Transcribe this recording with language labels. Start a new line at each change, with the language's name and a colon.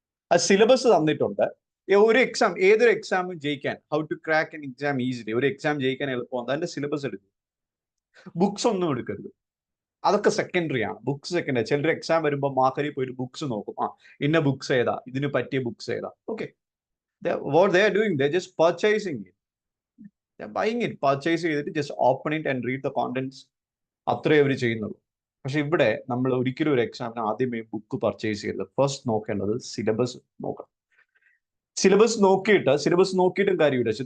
Malayalam: ആ സിലബസ് തന്നിട്ടുണ്ട്. ഒരു എക്സാം, ഏതൊരു എക്സാമും ജയിക്കാൻ,
English: how to crack an exam easily,
Malayalam: ഒരു എക്സാം ജയിക്കാൻ എളുപ്പമാണ്, അതിന്റെ സിലബസ് എടുക്കും. ബുക്സ് ഒന്നും എടുക്കരുത്, അതൊക്കെ സെക്കൻഡറി ആണ്. Books secondary. ചിലർ എക്സാം വരുമ്പോൾ മാർക്കറിൽ പോയിട്ട് ബുക്സ് നോക്കും, ആ ഇന്ന ബുക്സ് ഏതാ, ഇതിന് പറ്റിയ ബുക്സ് ഏതാ.
English: okay, what they are doing, they're just purchasing it, they're buying it, purchase
Malayalam: ചെയ്തിട്ട്
English: just open it and read the contents,
Malayalam: അത്രേ അവർ ചെയ്യുന്നുള്ളൂ. പക്ഷെ ഇവിടെ നമ്മൾ ഒരിക്കലും ഒരു എക്സാമിന് ആദ്യമേ ബുക്ക് പർച്ചേസ് ചെയ്യരുത്. ഫസ്റ്റ് നോക്കേണ്ടത് സിലബസ് നോക്കണം. സിലബസ് നോക്കിയിട്ടും കാര്യമില്ല.